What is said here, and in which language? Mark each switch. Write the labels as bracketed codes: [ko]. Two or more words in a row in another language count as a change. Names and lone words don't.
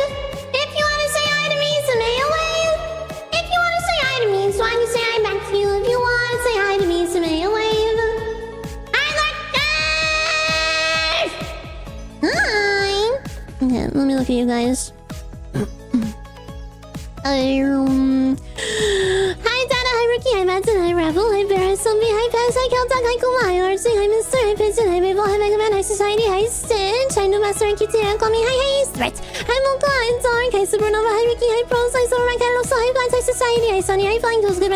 [en] If you wanna say hi to me, some Meiya wave. If you wanna say hi to me, so I can say hi back to you. If you wanna say hi to me, some Meiya wave. I like Hi. Okay, let me look at you guys. Hi Dada, hi Rookie, hi Madsen, hi Ravel, hi Bear, hi Zombie, hi Pez, hi Keltag, hi Kuma, hi Artsy, hi Mister, hi Pigeon, hi Mabel, hi Megaman, hi Society, hi Stitch, hi New Master, hi QT, call me, hi Threat, hi Multa, hi Dark, hi Supernova, hi Ricky, hi Pros, hi Soran, hi Losa, hi Blast, hi Society, hi Sunny, hi Flying Ghost, Goodman,